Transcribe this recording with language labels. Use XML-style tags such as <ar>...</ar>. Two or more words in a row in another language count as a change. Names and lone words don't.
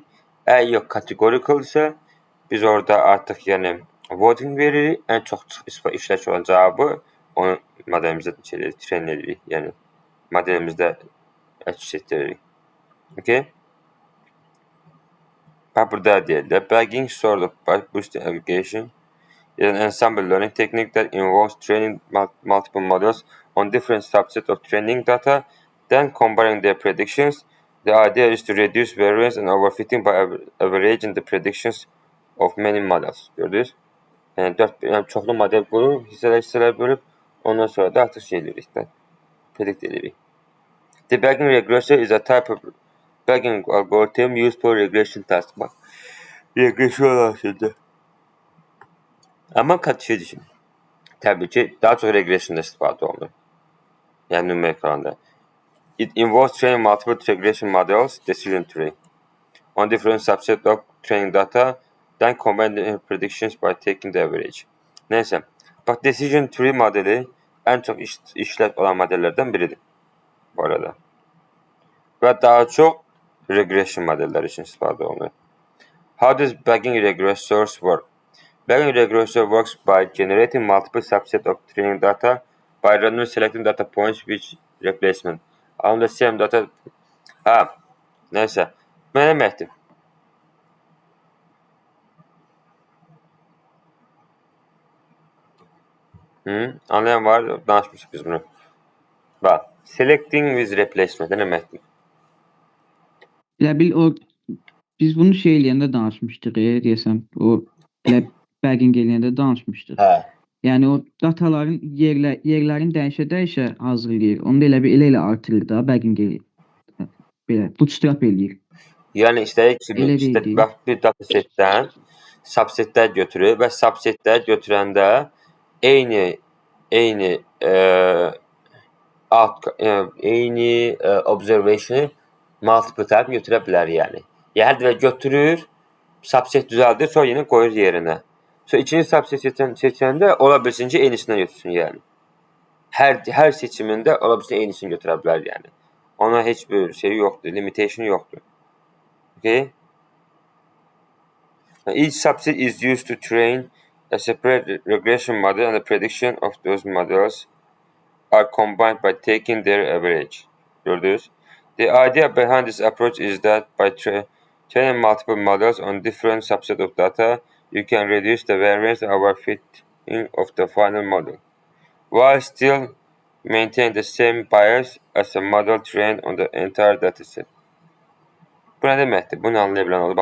<az>Əgər yox categorical-sə, biz orada artıq voting veririk, ən çox işləş olan cavabı onu modelimizdə train edirik, yəni modelimizdə əks etdiririk. Okay? Burada deyirlər,</az> <en>bagging sort of boosting aggregation is an ensemble learning technique that involves training multiple models on different subsets of training data, then combining their predictions. The idea is to reduce variance and overfitting by averaging the predictions of many models.</en> <az>Gördünüz? Yəni çoxlu model qurub, hissələr bölüb, ondan sonra da artıq edirik, predict edirik.</az> <en>Debugging regression is a type of bagging algorithm used for regression tasks.</en> <az>Bax, regression aslında. Amma şey düşün. Təbii ki, daha çox regressionda istifadə olunur. Yəni numerical'da.</az> <en>It involves training multiple regression models, decision tree, on different subsets of training data, then combining predictions by taking the average.</en> <az>Neyse, bax</az> <en>decision tree</en> <az>modeli ən çox işləş olan modellərdən biridir bu arada. Və daha çox regression modelləri üçün istifadə olunur.</az> <en>How does Bagging regressors work? Bagging regressor works by generating multiple subsets of training data by randomly selecting data points with replacement. On the same data...</en> <az>Ha, neyse. Bu nə deməkdir? Anlayan var, danışmışıq biz bunu. Bax,</az> <en>selecting with replacement</en> <az>nə deməkdir? Elə bil o biz bunu şey eləyəndə danışmışdıq, deyəsəm. O elə bagging eləyəndə danışmışdıq. Hə. Yəni o dataların yerlərini dəyişə-dəyişə hazırlayır. Onu da elə elə artırır da bagging eləyir. Belə bootstrap eləyir. Yəni istədik ki, Elə deyil. bax bir datasetdən subsetlər götürür və subsetlər götürəndə eyni observation</az> <en>multiple time</en> <az>götürə bilər yəni. Hər dəfə götürür, subset düzəldir, sonra yenə qoyur yerinə. Sonra ikinci subset seçəndə ola bilsin ki, eynisindən götürsün yəni. Hər seçimində ola bilsin eynisini götürə bilər yəni. Ona heç bir şey yoxdur, limitation yoxdur. Okay?</az> <en>Each subset is used to train a separate regression model and the prediction of those models are combined by taking their average.</en> <az>Gördünüz?</az> <en>The idea behind this approach is that by training multiple models on different subsets of data, you can reduce the variance and overfitting of the final model, while still maintain the same bias as a model trained on the entire dataset.</en> <az>Bu nə deməkdir? Bunu anlaya bilən olur.</az>